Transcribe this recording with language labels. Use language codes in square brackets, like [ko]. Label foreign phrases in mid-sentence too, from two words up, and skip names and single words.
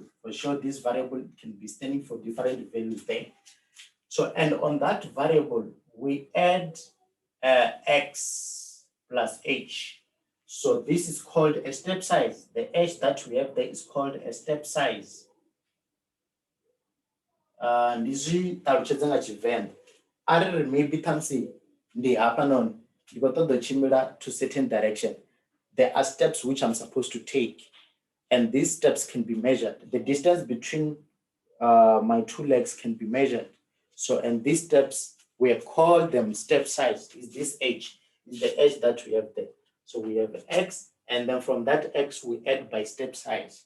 [en] For sure, this variable can be standing for different values there. So, and on that variable, we add x plus h. So this is called a step size. The h that we have there is called a step size. [ve] Ndizvi talutshedza nga Tshivenḓa ariri maybe ṱhamusi ndi hafhanoni ndi khou ṱoḓa u tshimbila [en] to certain direction, there are steps which I'm supposed to take, and these steps can be measured. The distance between my two legs can be measured. So, and these steps, we have called them step size. Is this h, is the h that we have there. So we have x, and then from that x we add by step size.